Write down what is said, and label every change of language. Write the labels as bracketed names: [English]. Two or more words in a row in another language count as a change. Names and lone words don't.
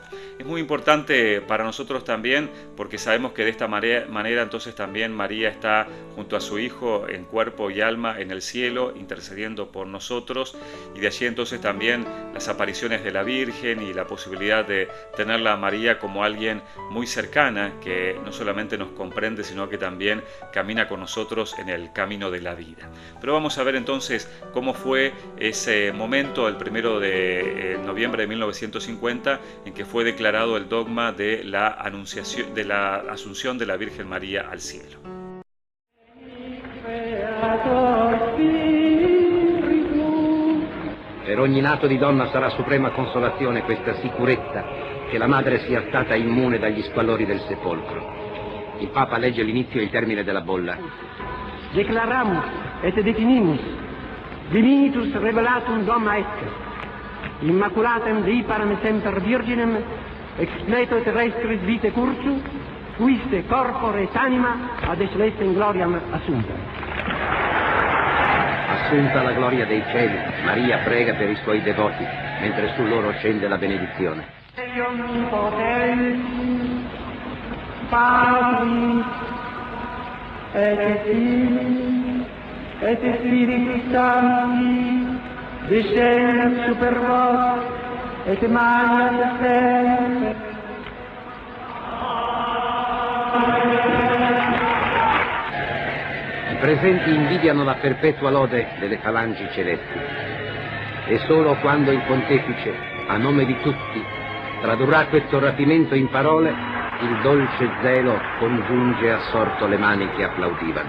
[Spanish] Es muy importante para nosotros también, porque sabemos que de esta manera entonces también María está junto a su Hijo en cuerpo y alma en el cielo, intercediendo por nosotros, y de allí entonces también las apariciones de la Virgen y la posibilidad de tenerla a María como alguien muy cercana, que no solamente nos comprende, sino que también camina con nosotros en el camino de la vida. Pero vamos a ver entonces cómo fue ese momento, el 1 de noviembre de 1950, en que fue declarado el dogma de la anunciación, de la Asunción de la Virgen María al cielo. [Italian] Per ogni nato di donna sarà suprema consolazione questa sicurezza che la madre sia stata immune dagli squallori del sepolcro. Il Papa legge l'inizio e il termine della bolla. [Latin] Declaramus et definimus divinitus revelatum doma est, immaculatem Dei param semper virginem, ex pleto terrestris vitae cursu, quiste corpore et anima ad celestem gloriam assunta. [Italian] Assunta la gloria dei cieli, Maria prega per i suoi devoti, mentre su loro scende la benedizione. [Latin] Patris et Filii et Spiritus Sancti, descendat super vos et maniat semper. [Italian] I presenti invidiano la perpetua lode delle falangi celesti, e solo quando il pontefice, a nome di tutti, tradurrà questo rapimento in parole, il dolce zelo congiunge assorto le mani che applaudivano.